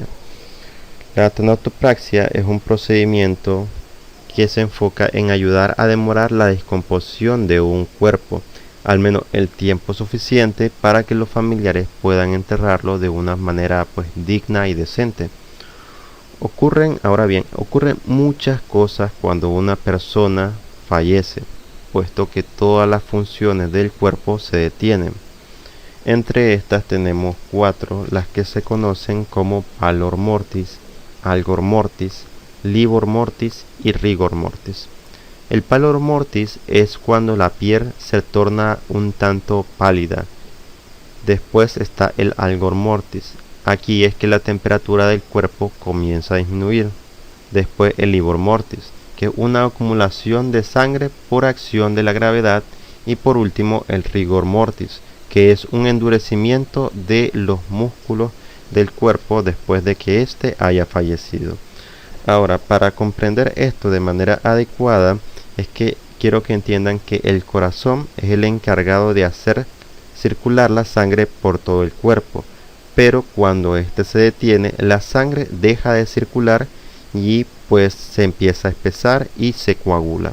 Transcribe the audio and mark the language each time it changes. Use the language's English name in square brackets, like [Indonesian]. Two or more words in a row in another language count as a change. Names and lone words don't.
[Spanish] La tanatopraxia es un procedimiento que se enfoca en ayudar a demorar la descomposición de un cuerpo, al menos el tiempo suficiente para que los familiares puedan enterrarlo de una manera pues digna y decente. Ocurren muchas cosas cuando una persona fallece, puesto que todas las funciones del cuerpo se detienen. Entre estas tenemos 4, las que se conocen como [Latin] pallor mortis, algor mortis, livor mortis [Spanish] y [Latin] rigor mortis. [Spanish] El [Latin] pallor mortis [Spanish] es cuando la piel se torna un tanto pálida. Después está el [Latin] algor mortis. [Spanish] Aquí es que la temperatura del cuerpo comienza a disminuir. Después el [Latin] livor mortis, [Spanish] que es una acumulación de sangre por acción de la gravedad, y por último el [Latin] rigor mortis, [Spanish] que es un endurecimiento de los músculos del cuerpo después de que éste haya fallecido. Ahora, para comprender esto de manera adecuada, es que quiero que entiendan que el corazón es el encargado de hacer circular la sangre por todo el cuerpo, pero cuando éste se detiene, la sangre deja de circular y pues se empieza a espesar y se coagula.